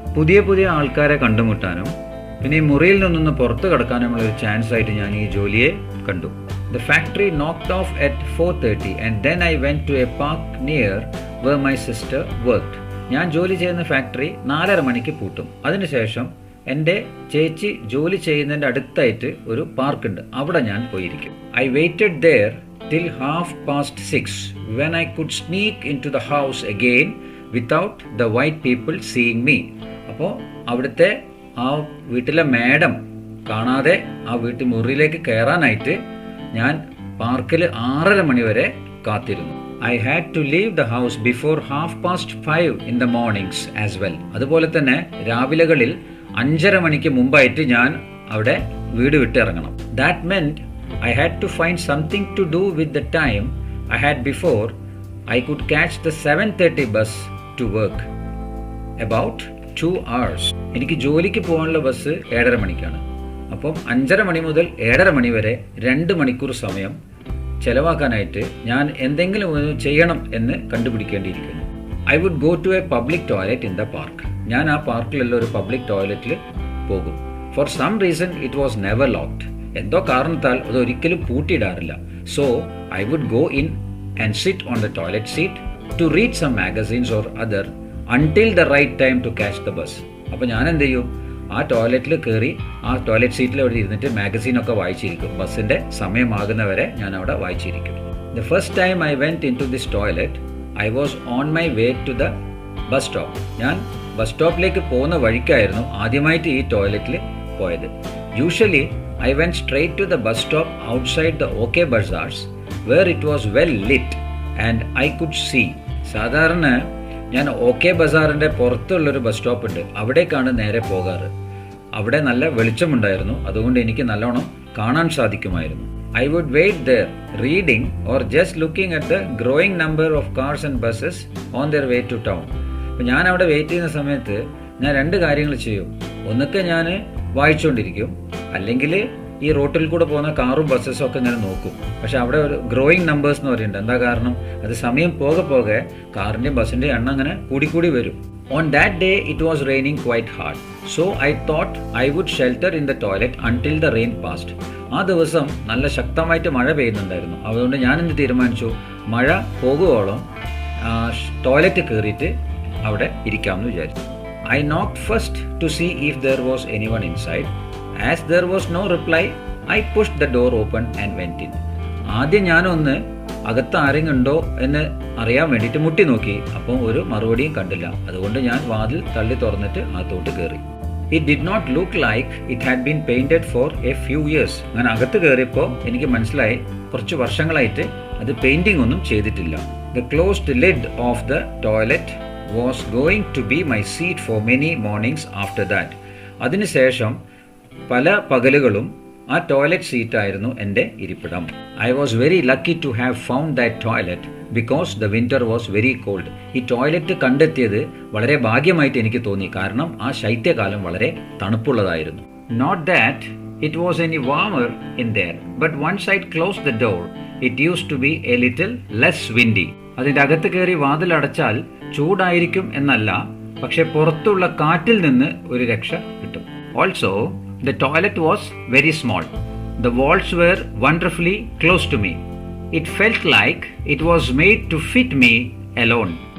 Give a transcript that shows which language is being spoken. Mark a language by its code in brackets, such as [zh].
[ml] പുതിയ ആൾക്കാരെ കണ്ടുമുട്ടാനും പിന്നെ ഈ മുറിയിൽ നിന്നൊന്ന് പുറത്ത് കിടക്കാനുമുള്ള ഒരു ചാൻസ് ആയിട്ട് ഞാൻ ഈ ജോലിയെ കണ്ടു. [en] The factory knocked off at 4:30 and then I went to a park near where my sister worked. [ml] ഞാൻ ജോലി ചെയ്യുന്ന ഫാക്ടറി 4:30 മണിക്ക് പൂട്ടും. അതിനുശേഷം എൻ്റെ ചേച്ചി ജോലി ചെയ്യുന്നതിൻ്റെ അടുത്തായിട്ട് ഒരു പാർക്കുണ്ട്, അവിടെ ഞാൻ പോയിരിക്കും. [en] I waited there till 6:30 when I could sneak into the house again without the white people seeing me. [ml] അപ്പോൾ അവിടുത്തെ ആ വീട്ടിലെ മാഡം കാണാതെ ആ വീട്ടിൽ മുറിയിലേക്ക് കയറാനായിട്ട് ഞാൻ പാർക്കിൽ 6:30 മണി വരെ കാത്തിരുന്നു. [en] I had to leave the house before 5:30 in the mornings as well. [ml] അതുപോലെ തന്നെ രാവിലെകളിൽ 5:30 മണിക്ക് മുമ്പായിട്ട് ഞാൻ അവിടെ വീട് വിട്ടിറങ്ങണം. [en] That meant I had to find something to do with the time I had before I could catch the 7:30 bus to work. About 2 hours. [ml] എനിക്ക് ജോലിക്ക് പോകാനുള്ള ബസ് 7:30 മണിക്കാണ്. അപ്പം 5:30 മണി മുതൽ 7:30 മണി വരെ 2 മണിക്കൂർ സമയം ചെലവാക്കാനായിട്ട് ഞാൻ എന്തെങ്കിലും ചെയ്യണം എന്ന് കണ്ടുപിടിക്കേണ്ടിയിരിക്കുന്നു. [en] I would go to a public toilet in the park. [ml] ഞാൻ ആ പാർക്കിലുള്ള ഒരു പബ്ലിക് ടോയ്ലറ്റിൽ പോകും. [en] For some reason it was never locked. [ml] എന്തോ കാരണത്താൽ അത് ഒരിക്കലും പൂട്ടിയിടാറില്ല. [en] So I would go in and sit on the toilet seat to read some magazines or other until the right time to catch the bus. [ml] അപ്പോൾ ഞാൻ എന്ത് ചെയ്യും, ആ ടോയ്ലറ്റിൽ കയറി ആ ടോയ്ലറ്റ് സീറ്റിൽ അവിടെ ഇരുന്നിട്ട് മാഗസീനൊക്കെ വായിച്ചിരിക്കും. ബസ്സിൻ്റെ സമയമാകുന്നവരെ ഞാൻ അവിടെ വായിച്ചിരിക്കും. [en] The first time I went in to this toilet I was on my way to the bus stop. [ml] ഞാൻ ബസ് സ്റ്റോപ്പിലേക്ക് പോകുന്ന വഴിക്കായിരുന്നു ആദ്യമായിട്ട് ഈ ടോയ്ലറ്റിൽ പോയത്. [en] Usually I went straight to the bus stop outside the OK Bazaars where it was well lit and I could see. [ml] സാധാരണ ഞാൻ okay ബസാറിൻ്റെ പുറത്തുള്ളൊരു bus stop ഉണ്ട്, അവിടേക്കാണ് നേരെ പോകാറ്. അവിടെ നല്ല വെളിച്ചമുണ്ടായിരുന്നു, അതുകൊണ്ട് എനിക്ക് നല്ലോണം കാണാൻ സാധിക്കുമായിരുന്നു. [en] I would wait there, reading or just looking at the growing number of cars and buses on their way to town. [ml] അപ്പോൾ ഞാൻ അവിടെ വെയിറ്റ് ചെയ്യുന്ന സമയത്ത് ഞാൻ രണ്ട് കാര്യങ്ങൾ ചെയ്യും. ഒന്നൊക്കെ ഞാൻ വായിച്ചുകൊണ്ടിരിക്കും, അല്ലെങ്കിൽ ഈ റോട്ടിൽ കൂടെ പോകുന്ന കാറും ബസ്സസും ഒക്കെ ഇങ്ങനെ നോക്കും. പക്ഷെ അവിടെ ഒരു ഗ്രോയിങ് നമ്പേഴ്സ് എന്ന് പറയുന്നുണ്ട്. എന്താ കാരണം? അത് സമയം പോകെ പോകെ കാറിൻ്റെയും ബസ്സിൻ്റെയും എണ്ണം അങ്ങനെ കൂടിക്കൂടി വരും. [en] On that day it was raining quite hard. So I thought I would shelter in the toilet until the rain passed. [ml] ആ ദിവസം നല്ല ശക്തമായിട്ട് മഴ പെയ്യുന്നുണ്ടായിരുന്നു. അതുകൊണ്ട് ഞാൻ എന്ത് തീരുമാനിച്ചു, മഴ പോകുവോളം ടോയ്ലറ്റ് കയറിയിട്ട് അവിടെ ഇരിക്കാമെന്ന് വിചാരിച്ചു. [en] I knocked first to see if there was anyone inside. As there was no reply, I pushed the door open and went in. [ml] ആദ്യം ഞാനൊന്ന് അകത്ത് ആരെങ്കിലും ഉണ്ടോ എന്ന് അറിയാൻ വേണ്ടിയിട്ട് മുട്ടി നോക്കി. അപ്പം ഒരു മറുപടിയും കണ്ടില്ല. അതുകൊണ്ട് ഞാൻ വാതിൽ തള്ളി തുറന്നിട്ട് അകത്തോട്ട് കയറി. [en] It did not look like it had been painted for a few years. [ml] അങ്ങനെ അകത്ത് കയറിയപ്പോൾ എനിക്ക് മനസ്സിലായി കുറച്ച് വർഷങ്ങളായിട്ട് അത് പെയിൻറ്റിംഗ് ഒന്നും ചെയ്തിട്ടില്ല. [en] The closed lid of the toilet was going to be my seat for many mornings after that. [ml] അതിനുശേഷം പല പകലുകളും ആ ടോയ്ലറ്റ് സീറ്റായിരുന്നു എൻ്റെ ഇരിപ്പിടം. [en] I was very lucky to have found that toilet because the winter was very cold. [ml] ഈ toilet കണ്ടെത്തിയത് വളരെ ഭാഗ്യമായിട്ട് എനിക്ക് തോന്നി, കാരണം ആ ശൈത്യകാലം വളരെ തണുപ്പുള്ളതായിരുന്നു. [en] Not that it was any warmer in there, but once I close the door it use to be a little less windy. [ml] അതിൻ്റെ അകത്ത് കയറി വാതിലടച്ചാൽ ചൂടായിരിക്കും എന്നല്ല, പക്ഷെ പുറത്തുള്ള കാറ്റിൽ നിന്ന് ഒരു രക്ഷ കിട്ടും. [en] Also the toilet was very small. The walls were wonderfully close to me. It felt like it was made to fit me alone.